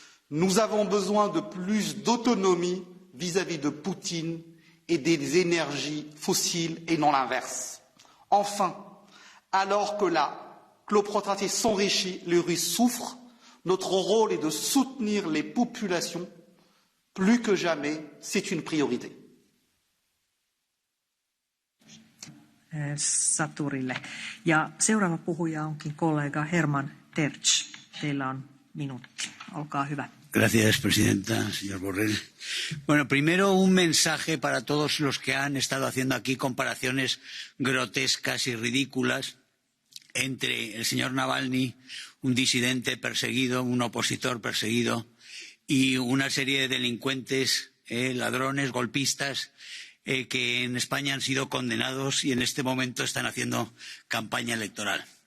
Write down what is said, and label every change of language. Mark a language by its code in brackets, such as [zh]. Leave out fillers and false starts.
[fr] Nous avons besoin de plus d'autonomie vis-à-vis de Poutine et des énergies fossiles et non l'inverse. Enfin, alors que la prospérité s'enrichit, les Russes souffrent, notre rôle est de soutenir les populations. Plus que jamais, c'est une priorité. Saturille. [fi] Ja seuraava puhuja onkin kollega Herman Tertsch. Teillä on minuutti. Olkaa hyvä. [es] Gracias, presidenta, señor Borrell. Bueno, primero un mensaje para todos los que han estado haciendo aquí comparaciones grotescas y ridículas entre el señor Navalny, un disidente perseguido, un opositor perseguido, y una serie de delincuentes, ladrones, golpistas, que en España han sido condenados y en este momento están haciendo campaña electoral.